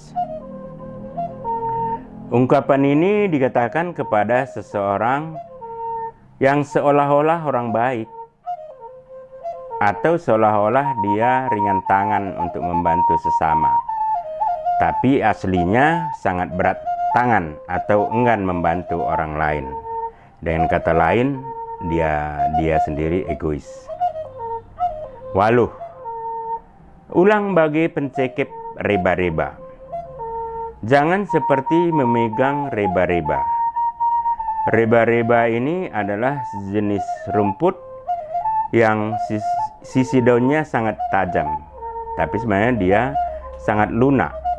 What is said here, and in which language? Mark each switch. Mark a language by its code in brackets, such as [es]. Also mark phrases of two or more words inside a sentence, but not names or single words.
[id] Ungkapan ini dikatakan kepada seseorang yang seolah-olah orang baik, atau seolah-olah dia ringan tangan untuk membantu sesama, tapi aslinya sangat berat tangan atau enggan membantu orang lain. Dengan kata lain, dia sendiri egois. 8. [btx] Ulang bagai pencekip reba-reba. [id] Jangan seperti memegang reba-reba. Reba-reba ini adalah jenis rumput yang sisi daunnya sangat tajam, tapi sebenarnya dia sangat lunak.